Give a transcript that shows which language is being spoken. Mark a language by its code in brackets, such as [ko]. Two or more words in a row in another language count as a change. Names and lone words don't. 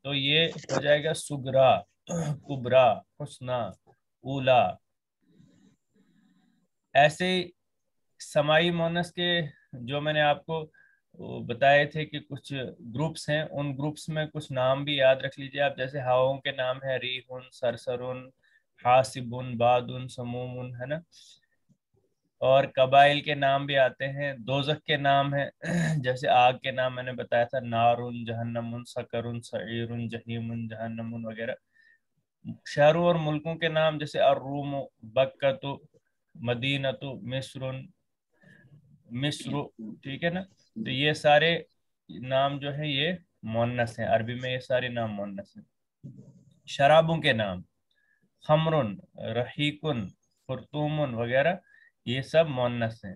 [ur] تو یہ ہو جائے گا [ar] سغرا، کبرا، حسنا، اولا. [ur] ایسے سماعی مؤنث کے جو میں نے آپ کو بتائے تھے کہ کچھ گروپس ہیں، ان گروپس میں کچھ نام بھی یاد رکھ لیجئے آپ. جیسے ہواؤں کے نام ہے [ar] ریحن، سرسرن، حاسبن، بادن، سمومن، [ur] ہے نا. اور قبائل کے نام بھی آتے ہیں. دوزخ کے نام ہیں جیسے آگ کے نام میں نے بتایا تھا، [ar] نارن، جہنمن، سکرن، سعیرن، جہیمن، جہنمن وغیرہ. [ur] شہروں اور ملکوں کے نام جیسے الروم، بکۃ، مدینۃ، مصر، مصر، ٹھیک ہے نا. تو یہ سارے نام جو ہیں یہ مؤنث ہیں، عربی میں یہ سارے نام مؤنث ہیں. شرابوں کے نام [ar] خمرن، رحیقن، خرطومن [ur] وغیرہ یہ سب مؤنث ہیں.